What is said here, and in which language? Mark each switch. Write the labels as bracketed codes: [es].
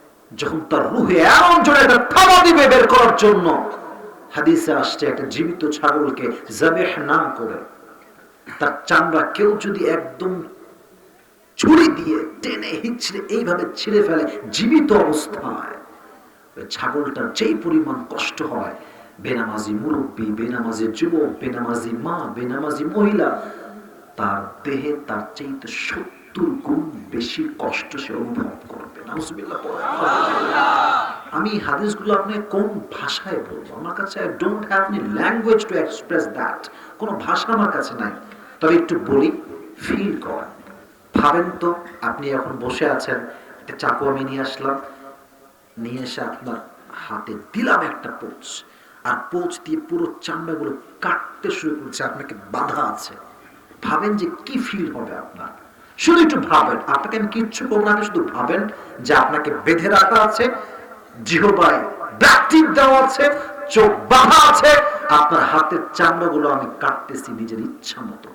[bn] যখন তার রূহে এমন জোরে তার থাবা দিবে বের করার জন্য, হাদিসে আসছে একটা জীবিত ছাগলকে যাবেহ না করে তার চামড়া কেউ যদি একদম ছুরি দিয়ে টেনে হিচড়ে এইভাবে ছিঁড়ে ফেলে জীবিত অবস্থায়, ছাগলটার যেই পরিমাণ কষ্ট হয়, বেনামাজি মুরব্বী, বেনামাজি যুবক, বেনামাজি মা, বেনামাজি মহিলা, তার দেহে তার চাইতে 70 গুণ বেশি কষ্ট সে অনুভব করবে। নাউজুবিল্লাহ। আমি হাদিসগুলো আপনি কোন ভাষায় বলবো? আমার কাছে [en] I don't have any language to express that, [bn] কোনো ভাষা আমার কাছে নাই। তবে একটু বলি, ফিল করেন। ভাবেন তো আপনি এখন বসে আছেন, একটা চাকু আমি নিয়ে আসলাম, নিয়ে এসে আপনার হাতে দিলাম একটা পোঁচ, আর পোঁচ দিয়ে পুরো চামড়াগুলো কাটতে শুরু করছে, আপনাকে বাধা আছে। ভাবেন যে কি ফিল হবে আপনার, শুধু একটু ভাবেন। আপনাকে আমি কিচ্ছু করবো না, শুধু ভাবেন যে আপনাকে বেঁধে রাখা আছে, জিহ্বায় ব্ল্যাক টিপ দেওয়া আছে, চোখ বাঁধা আছে, আপনার হাতের চামড়াগুলো আমি কাটতেছি নিজের ইচ্ছা মতো।